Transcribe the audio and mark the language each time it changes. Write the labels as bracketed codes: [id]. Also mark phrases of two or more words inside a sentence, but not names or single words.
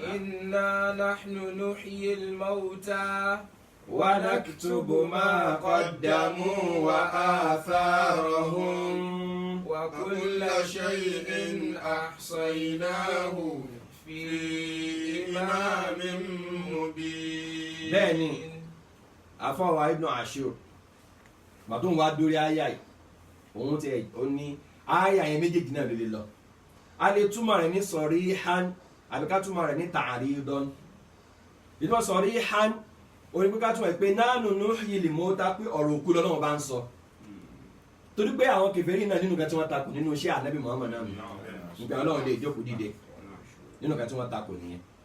[ar] إنا نحن نحيي الموتى ونكتب ما قدموا وآثارهم وكل شيء أحصيناه في إمام مبين. [yo] bẹ́ẹ̀ni àfa wa Ibn Ashur màtún wá dórí àyà yìí òun ti ó ní àyà yẹn méjèèjì náà lè lọ a lè túmọ̀ rẹ̀ ní sarihan àbí ká túmọ̀ rẹ̀ ní ta'ridan ìtumọ̀ sarihan orí pé ká túmọ̀ pé [ar] نحن نحيي الموتى [yo] pé ọ̀rọ̀ òkú lọ́nà bá ń sọ torí pé àwọn kèfèrí náà nínú kan tí wọ́n takò nínú iṣẹ́ Ànábì Muhammad náà nígbà Ọlọ́run lè jókòó dìde nínú kan tí wọ́n takò nìyẹn